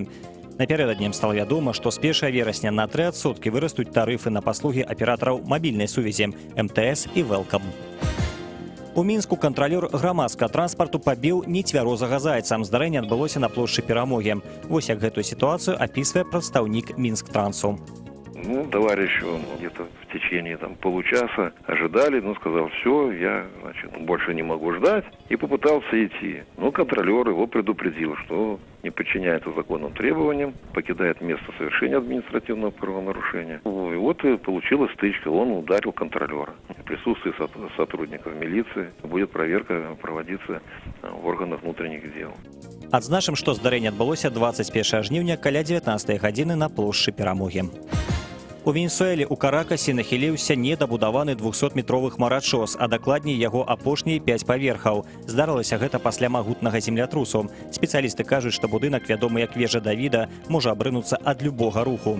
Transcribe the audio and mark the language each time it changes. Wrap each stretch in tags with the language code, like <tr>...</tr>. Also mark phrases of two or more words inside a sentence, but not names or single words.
<be>Напярэдадні стала вядома, што з 1 верасня на 3% вырастуць тарыфы на паслугі аператараў мабільнай сувязі МТС і Велкам. У Мінску кантралёр грамадскага транспарту пабіў нецвярозага зайца. Здарэнне адбылося на плошчы Перамогі. Вось як гэтую сітуацыю апісвае прадстаўнік Мінсктрансу.</be> <ru>Товарищ, он где-то в течение получаса ожидали, сказал, все, я, больше не могу ждать, и попытался идти. Контролер его предупредил, что не подчиняется законным требованиям, покидает место совершения административного правонарушения. И вот и получилась стычка, он ударил контролера. В присутствии сотрудников милиции будет проверка проводиться в органах внутренних дел.</ru> <be>Адзначым, што здарэнне адбылося 21 жніўня каля 19 гадзіны на плошчы Перамогі. У Венесуэле ў Каракасе нахіліўся недабудаваны 200-метровы хмарачос, а дакладней яго апошнія 5 паверхаў. Здарылася гэта пасля магутнага землятрусу. Спецыялісты кажуць, што будынак, вядомы як вежа Давіда, можа абрынуцца ад любога руху.</be>